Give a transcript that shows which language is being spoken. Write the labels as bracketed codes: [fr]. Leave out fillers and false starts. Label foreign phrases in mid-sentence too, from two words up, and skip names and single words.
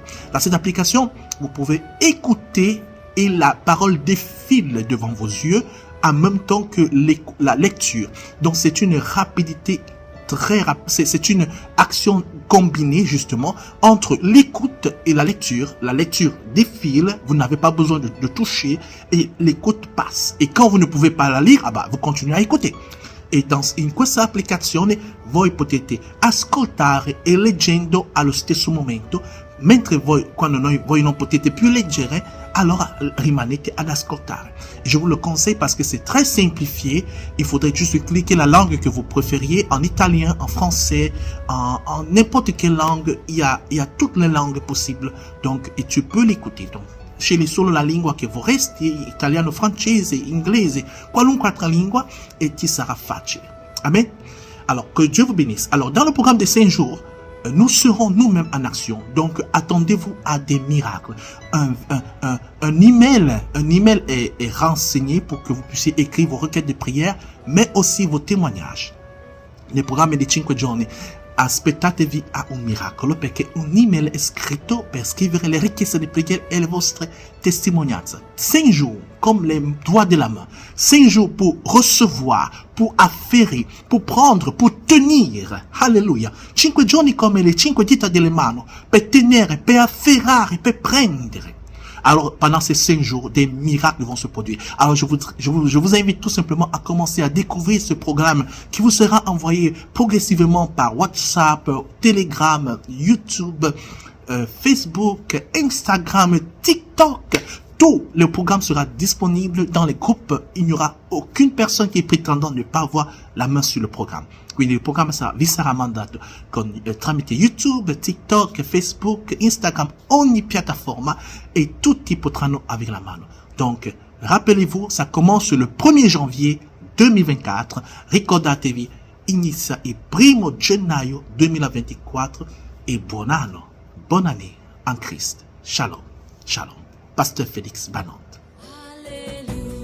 [fr] Dans cette application, vous pouvez écouter et la parole défile devant vos yeux en même temps que la lecture. Donc c'est une rapidité très rapide, c'est une action combinée justement entre l'écoute et la lecture. La lecture défile, vous n'avez pas besoin de toucher et l'écoute passe. Et quand vous ne pouvez pas la lire, vous continuez à écouter. [it] E in questa applicazione voi potete ascoltare e leggendo allo stesso momento, mentre quando voi non potete più leggere, allora rimanete ad ascoltare. [fr] Je vous le conseille parce que c'est très simplifié. Il faudrait juste cliquer la langue que vous préfériez, en italien, en français, en n'importe quelle langue. Il y a toutes les langues possibles. Donc, et tu peux l'écouter. Donc, [it] scegli solo la lingua che vorresti, italiano, francese, inglese, qualunque altra lingua, et ti sarà facile. Amen. [fr] Alors, que Dieu vous bénisse. Alors, dans le programme de 5 jours, nous serons nous-mêmes en action. Donc, attendez-vous à des miracles. Un email est renseigné pour que vous puissiez écrire vos requêtes de prière, mais aussi vos témoignages. Le programme est de 5 giorni. [it] Aspettatevi a un miracolo perché un email è scritto per scrivere le richieste di preghiera e le vostre testimonianze. [fr] 5 jours, comme les doigts de la main. 5 jours pour recevoir, pour affairer, pour prendre, pour tenir. Alléluia. [it] 5 giorni come le 5 dita delle mani per tenere, per afferrare, per prendere. [fr] Alors, pendant ces 5 jours, des miracles vont se produire. Alors, je vous invite tout simplement à commencer à découvrir ce programme qui vous sera envoyé progressivement par WhatsApp, Telegram, YouTube, Facebook, Instagram, TikTok. Tout le programme sera disponible dans les groupes. Il n'y aura aucune personne qui est prétendant ne pas avoir la main sur le programme. [it] Quindi il programma vi sarà mandato tramite YouTube, TikTok, Facebook, Instagram, ogni piattaforma et tutti potranno avere la mano. [fr] Donc, rappelez-vous, ça commence le 1er janvier 2024. [it] Ricordatevi, inizia il 1 gennaio 2024 e buon anno, [fr] bonne année en Christ. Shalom, shalom. Pasteur Félix Banande.